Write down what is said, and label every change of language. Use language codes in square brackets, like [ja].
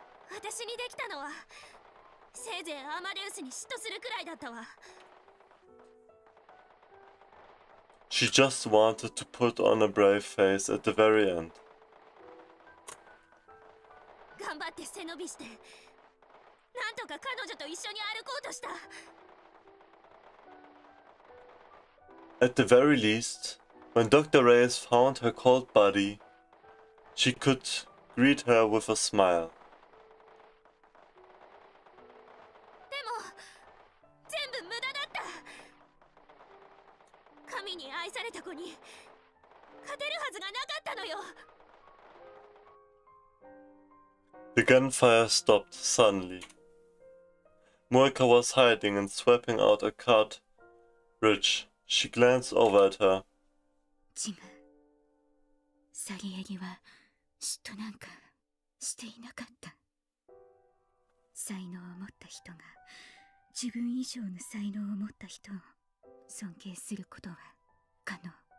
[ja] 私にできたのはせいぜいアマデウスに嫉妬するくらいだったわ。 [en] She just wanted to put on a brave face at the very end. [ja] 頑張って背伸びしてなんとか彼女と一緒に歩こうとした。 [en] At the very least, when Dr. Reyes found her cold body, she could greet her with a smile. [ja] でも全部無駄だった。神に愛された子に勝てるはずがなかったのよ。 [en] The gunfire stopped suddenly. Moika was hiding and swapping out a cartridge. She glanced over at her. [ja] 違う。サリエリは嫉妬なんかしていなかった。才能を持った人が自分以上の才能を持った人を尊敬することは可能。